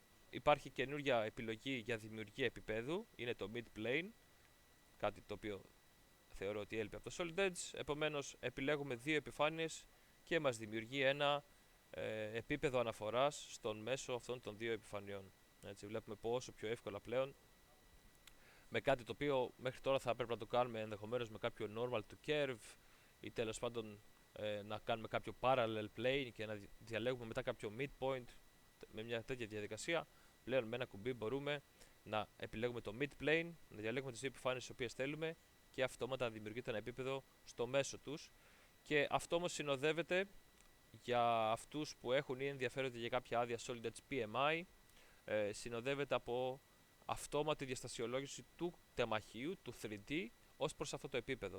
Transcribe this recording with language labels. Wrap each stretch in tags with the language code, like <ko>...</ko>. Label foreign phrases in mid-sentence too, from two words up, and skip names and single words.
<el>Υπάρχει καινούργια επιλογή για δημιουργία επίπεδου, είναι το mid-plane, κάτι το οποίο θεωρώ ότι έλειπε από το Solid Edge. Επομένως επιλέγουμε δύο επιφάνειες και μας δημιουργεί ένα επίπεδο αναφοράς στον μέσο αυτών των δύο επιφανειών. Έτσι, βλέπουμε πόσο πιο εύκολα πλέον, με κάτι το οποίο μέχρι τώρα θα έπρεπε να το κάνουμε ενδεχομένως με κάποιο</el> <en>normal to curve</en> <el>ή τέλος πάντων να κάνουμε κάποιο</el> <en>parallel plane</en> <el>και να διαλέγουμε μετά κάποιο midpoint. Με μια τέτοια διαδικασία πλέον με ένα κουμπί μπορούμε να επιλέγουμε το mid-plane, να διαλέγουμε τις δύο επιφάνειες τις οποίες θέλουμε και αυτόματα δημιουργείται ένα επίπεδο στο μέσο τους. Και αυτό όμως συνοδεύεται για αυτούς που έχουν ή ενδιαφέρονται για κάποια άδεια Solid Edge PMI, συνοδεύεται από αυτόματη διαστασιολόγηση του τεμαχίου, του 3D, ως προς αυτό το επίπεδο.</el>